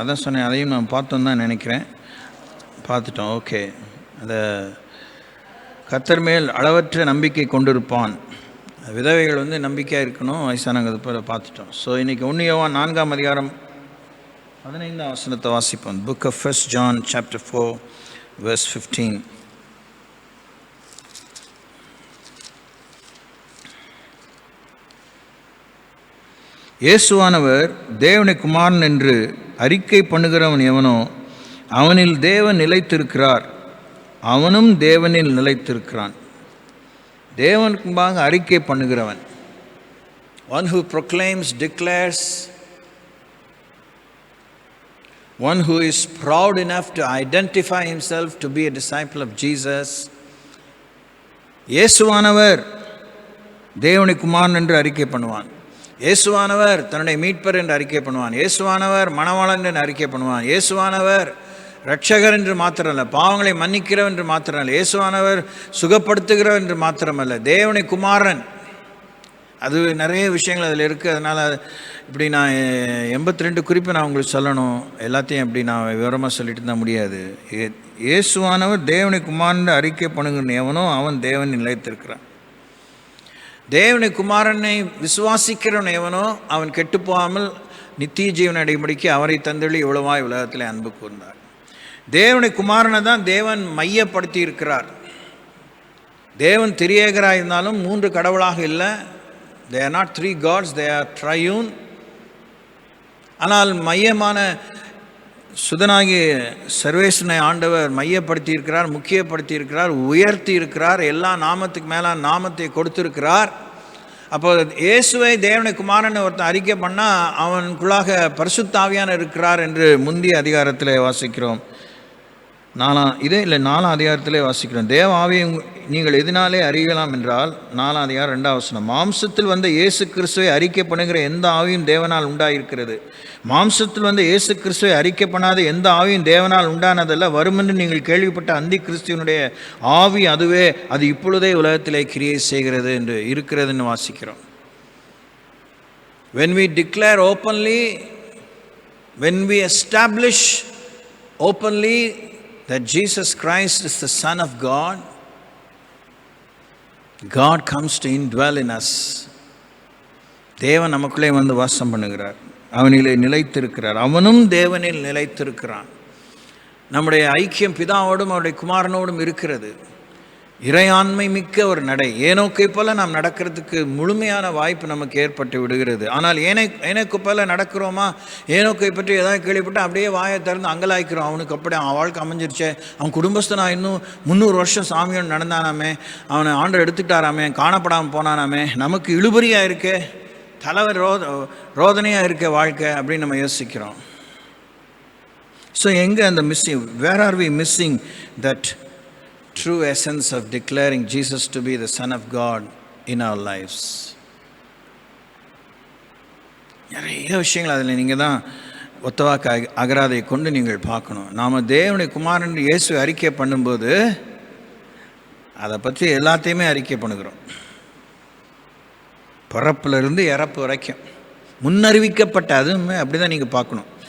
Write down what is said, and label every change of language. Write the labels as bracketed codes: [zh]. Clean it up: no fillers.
[ta] அதான் சொன்னேன், அதையும் நான் பார்த்தோம் தான் நினைக்கிறேன். பார்த்துட்டோம். ஓகே. அந்த கர்த்தர் மேல் அளவற்ற நம்பிக்கை கொண்டிருப்பான். விதவைகள் நம்பிக்கையாக இருக்கணும், வயசானது போல பார்த்துட்டோம். ஸோ இன்றைக்கி 1 யோவான் 4ஆம் அதிகாரம் 15ஆம் வசனத்தை வாசிப்போம். [en] Book of 1 John chapter 4 verse 15. [ta] இயேசுவானவர் தேவனை குமாரன் என்று அறிக்கை பண்ணுகிறவன் எவனோ அவனில் தேவன் நிலைத்திருக்கிறார், அவனும் தேவனில் நிலைத்திருக்கிறான். தேவனுக்கு முன்பாக அறிக்கை பண்ணுகிறவன், [en] one who proclaims, declares, one who is proud enough to identify himself to be a disciple of Jesus. [ta] இயேசுவானவர் தேவனை குமாரன் என்று அறிக்கை பண்ணுவான். இயேசுவானவர் தன்னுடைய மீட்பர் என்று அறிக்கை பண்ணுவான். இயேசுவானவர் மணவாளன் என்று அறிக்கை பண்ணுவான். இயேசுவானவர் ரட்சகர் என்று மாத்திரமல்ல, பாவங்களை மன்னிக்கிறவர் என்று மாத்திரமல்ல, இயேசுவானவர் சுகப்படுத்துகிறவர் என்று மாத்திரமல்ல, தேவனை குமாரன். அது நிறைய விஷயங்கள் அதில் இருக்குது. அதனால் இப்படி நான் 82 குறிப்பை நான் உங்களுக்கு சொல்லணும். எல்லாத்தையும் அப்படி நான் விவரமாக சொல்லிட்டு தான் முடியாது. இயேசுவானவர் தேவனை குமாரன் அறிக்கை பண்ணுகிற எவனோ அவன் தேவன் நிலைத்திருக்கிறான். தேவனை குமாரனை விசுவாசிக்கிறவன் எவனோ அவன் கெட்டுப்போகாமல் நித்திய ஜீவன் அடைபடிக்கு அவரை தந்தளி இவ்வளவாய் உலகத்தில் அன்பு கூர்ந்தார். தேவனை குமாரனை தான் தேவன் மையப்படுத்தி இருக்கிறார். தேவன் திரியேகராக இருந்தாலும் 3 கடவுளாக இல்லை. [en] they are not 3 gods, they are triune. [ta] ஆனால் மையமான சுதனாகிய சர்வேஸ்வரனை ஆண்டவர் மையப்படுத்தி இருக்கிறார், முக்கியப்படுத்தி இருக்கிறார், உயர்த்தி இருக்கிறார், எல்லா நாமத்துக்கு மேலான நாமத்தை கொடுத்திருக்கிறார். அப்போ இயேசுவை தேவனை குமாரன் ஒருத்தன் அறிக்கை பண்ணால் அவனுக்குள்ளாக பரிசுத்த ஆவியானவர் இருக்கிறார் என்று முந்திய அதிகாரத்தில் வாசிக்கிறோம். நாலாம் அதிகாரத்திலே வாசிக்கிறோம். தேவ ஆவியை நீங்கள் எதனாலே அறியலாம் என்றால், 4ஆம் அதிகாரம் 2ஆம் வசனம், மாம்சத்தில் வந்த இயேசு கிறிஸ்துவை அறிக்கை பண்ணுகிற எந்த ஆவியும் தேவனால் உண்டாயிருக்கிறது. மாம்சத்தில் வந்த இயேசு கிறிஸ்துவை அறிக்கை பண்ணாத எந்த ஆவியும் தேவனால் உண்டானதல்ல. வருமென்று நீங்கள் கேள்விப்பட்ட அந்தி கிறிஸ்துவனுடைய ஆவி அதுவே, அது இப்பொழுதே உலகத்திலே கிரியை செய்கிறது என்று இருக்கிறதுன்னு வாசிக்கிறோம். [en] When we declare openly, when we establish openly that Jesus Christ is the Son of God, God comes to indwell in us. [ta] தேவன் நமக்குள்ளே வந்து வாசம் பண்ணுகிறார், அவனிலே நிலைத்திருக்கிறார், அவனும் தேவனில் நிலைத்திருக்கிறான். நம்முடைய ஐக்கியம் பிதாவோடும் அவருடைய குமாரனோடும் இருக்கிறது. இறையாண்மை மிக்க ஒரு நடை. ஏனோக்கை போல நாம் நடக்கிறதுக்கு முழுமையான வாய்ப்பு நமக்கு ஏற்பட்டு விடுகிறது. ஆனால் ஏனோக்கை போல நடக்கிறோமா? ஏனோக்கை பற்றி ஏதாவது கேள்விப்பட்டு அப்படியே வாயை திறந்து அங்கலாய்க்கிறோம். அவனுக்கு அப்படி அவன் வாழ்க்கை அமைஞ்சிருச்சே, அவன் குடும்பஸ்தனா இன்னும் 300 வருஷம் சாமியோடு நடந்தானாமே, அவனை ஆண்டவர் எடுத்துக்கிட்டாராமே, காணப்படாமல் போனானாமே, நமக்கு இழுபறியாக இருக்கே, தலைவர் ரோதனையாக இருக்க வாழ்க்கை அப்படின்னு நம்ம யோசிக்கிறோம். ஸோ எங்கே அந்த missing? [en] Where are we missing that true essence of declaring Jesus to be the Son of God in our lives? [ta] நிறைய விஷயங்கள் அதில் நீங்கள் தான் ஒத்தவாக்கு அகராதை கொண்டு நீங்கள் பார்க்கணும். நாம் தேவனுடைய குமாரன் இயேசு அறிக்கை பண்ணும்போது அதை பற்றி எல்லாத்தையுமே அறிக்கை பண்ணுகிறோம். பிறப்பிலிருந்து இறப்பு வரைக்கும் முன்னறிவிக்கப்பட்ட, அதுவுமே அப்படி தான் நீங்கள் பார்க்கணும்.